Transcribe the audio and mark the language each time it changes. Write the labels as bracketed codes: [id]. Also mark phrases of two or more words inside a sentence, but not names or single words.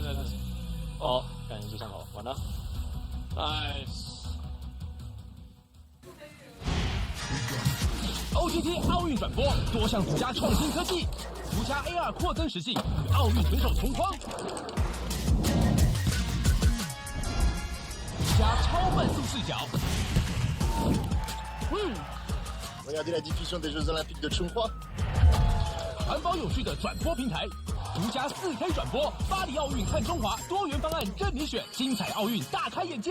[zh] 哦，感觉就上好，完了。Nice。OTT 奥运转播，多项独家创新科技，独家 AR 扩增实境，与奥运选手同框，独家超慢速视角。 [fr] Regardez la diffusion des Jeux Olympiques de Chongqing。 [zh] 环保有序的转播平台，独家4K 转播，巴黎奥运看中华，多元方案任你选，精彩奥运大开眼界。